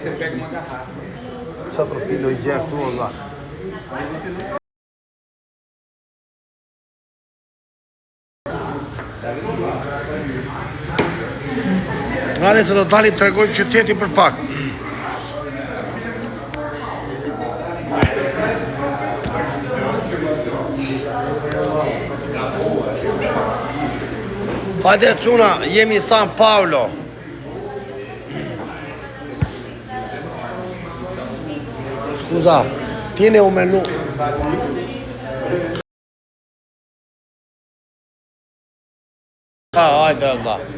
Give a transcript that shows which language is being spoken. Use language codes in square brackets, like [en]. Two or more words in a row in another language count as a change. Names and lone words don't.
[sq] Sa profilo i gjerë tu, Allah. Ngale se do dalim të regojmë qytetin për pak. Hajde quna, jemi San Paolo. [it] Scusa, tiene un menù. [sq] Hajde Allah.